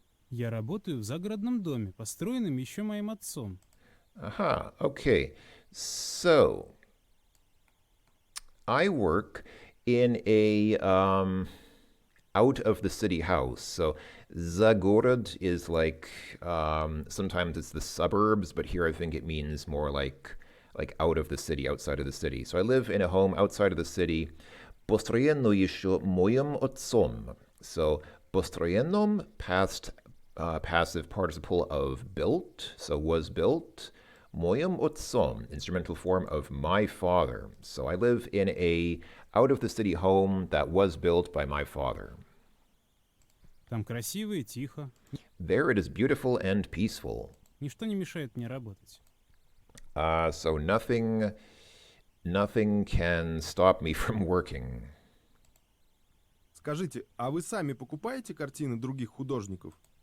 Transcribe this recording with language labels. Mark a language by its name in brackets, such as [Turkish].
[Russian] Я работаю в загородном доме, построенном еще моим отцом. [English] Aha, okay. So I work in a out of the city house. So Zagorod is like sometimes it's the suburbs, but here I think it means more like out of the city, outside of the city. So I live in a home outside of the city. [Russian] Построено еще моим отцом. [English] So построенном, past passive participle of built, so was built. [Russian] Моим отцом, [English] instrumental form of my father. So I live in a out of the city home that was built by my father. [Russian] Там красиво и тихо. [English] There it is beautiful and peaceful. [Russian] Ничто не мешает мне работать. [English] So nothing can stop me from working. [Russian] Скажите, а вы сами покупаете картины других художников?